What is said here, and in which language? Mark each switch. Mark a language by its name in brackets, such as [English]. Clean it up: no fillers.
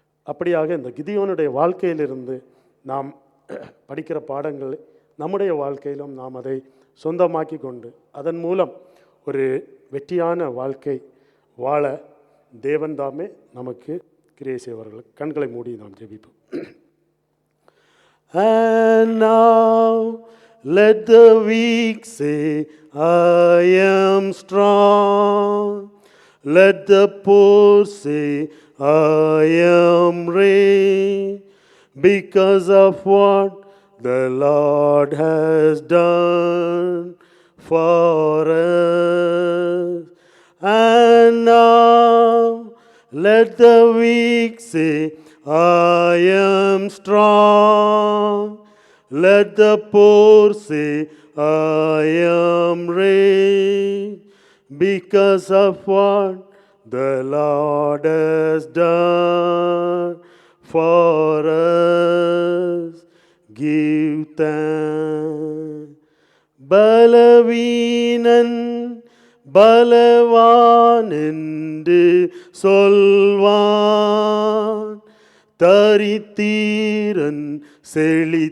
[Tamil] அப்படியாக இந்த கிதியோனுடைய வாழ்க்கையிலிருந்து நாம் படிக்கிற பாடங்களை நம்முடைய வாழ்க்கையிலும் நாம் அதை சொந்தமாக்கி கொண்டு அதன் மூலம் ஒரு வெற்றியான வாழ்க்கை வாழ தேவன் தாமே நமக்கு கிரியை செய்வார்கள். கண்களை மூடி நாம் ஜெபிப்போம். [English] And now let the weak say, I am strong. Let the poor say, I am rich, because of what the Lord has done for us. And now Let the weak say, I am strong. Let the poor say, I am rich, because of what the Lord has done for us. Give thanks. [Tamil] பலவீனன் பலவான் என்று சொல்வான், தரித்திரன் செழித்திடுவான்.